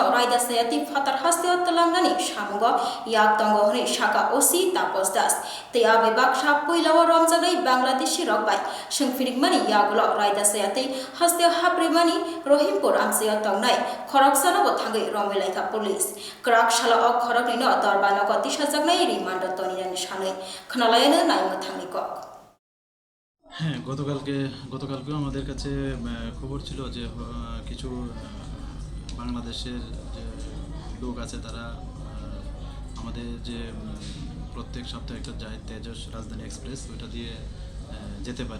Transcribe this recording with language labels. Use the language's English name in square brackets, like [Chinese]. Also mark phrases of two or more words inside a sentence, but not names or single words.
[Kok Borok] रायदा सयाति फातार हास्तियाव तलांगानि सामुग याक दंगहनि शाखा ओसी तापस दास ते आबे बाक्सा पुइलाव रमजानाय बांग्लादेशी रकबाय संफिनिकमानि यागुल रायदा सयाति हास्तियाव हाप्रेमानि रहिमपुर आमसेयाव तंनाय खरकसानाव थांगै रमैलाइखा पुलिस क्राकशाला अ खरकनिनो दरबानग दिसाजाकनाय रिमान्ड तनिरानि सानै खोनालायानो नायमो थांनि কক। [Bangla] হ্যাঁ, গতকালকেও আমাদের কাছে খবর ছিল যে কিছু বাংলাদেশের যে লোক আছে তারা আমাদের যে প্রত্যেক সপ্তাহে একটা যায় তেজস রাজধানী এক্সপ্রেস, ওইটা দিয়ে যেতে পারে।